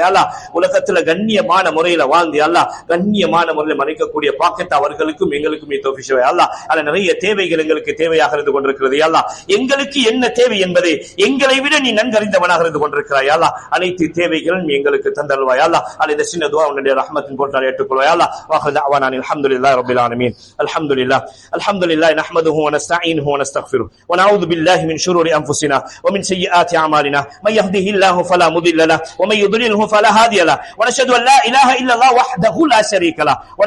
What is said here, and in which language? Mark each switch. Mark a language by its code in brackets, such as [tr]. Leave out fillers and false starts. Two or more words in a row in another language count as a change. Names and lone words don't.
[ta] அல்லாஹ் உலகத்துல கண்ணியமான முறையில வாழ்ந்து அல்லாஹ் கண்ணியமான முறையில் மறைக்கக்கூடிய பாக்கியத்தை அவர்களுக்கும் எங்களுக்கும் நீ தௌஃபீக் செய்வாய். அல்லாஹ் அல்லாஹ் நிறைய தேவைகள் எங்களுக்கு தேவையாக இருந்து கொண்டிருக்கிறது. அல்லாஹ் எங்களுக்கு என்ன தேவை என்பதை எங்களை விட நீ நன்கறிந்தவனாக இருந்து கொண்டிருக்கிறாய். அல்லாஹ் அனைத்து தேவைகளும் எங்களுக்கு தந்தல்வாய். அல்லாஹ் அல்லாஹ் இந்த சின்ன துஆ உன்னுடைய ரஹ்மத்தின் போட்டால் ஏற்றுக்கொள்வாய். [ar] الله وآخر دعوانا الحمد لله رب العالمين. الحمد لله نحمده ونستعينه ونستغفره ونعوذ بالله من شرور أنفسنا ومن سيئات أعمالنا من يهده الله فلا مضل له ومن يضلله فلا هادي له ونشهد أن لا إله إلا الله وحده لا شريك له